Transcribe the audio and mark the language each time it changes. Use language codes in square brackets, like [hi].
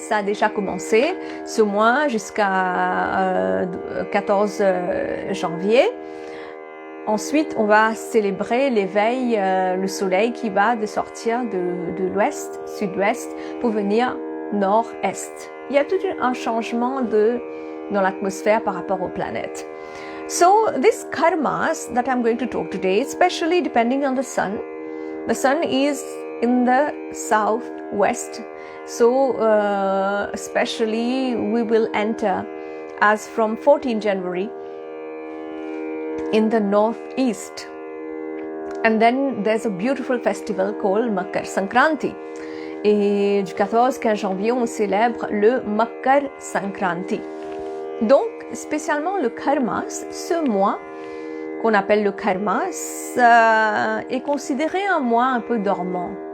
[fr] Ça a déjà commencé ce mois jusqu'à 14 janvier. Ensuite, on va célébrer l'éveil, le soleil qui va de sortir de l'ouest, sud-ouest, pour venir nord-est. Il y a tout un changement dans l'atmosphère par rapport aux planètes. [en] So this karmas that I'm going to talk today, especially depending on the sun is in the southwest. So especially we will enter as from 14 January in the northeast. And then there's a beautiful festival called Makar Sankranti. [fr] Et du 14-15 janvier, on célèbre le Makar Sankranti. Donc, spécialement le Karmas, ce mois qu'on appelle le Karmas, est considéré un mois un peu dormant.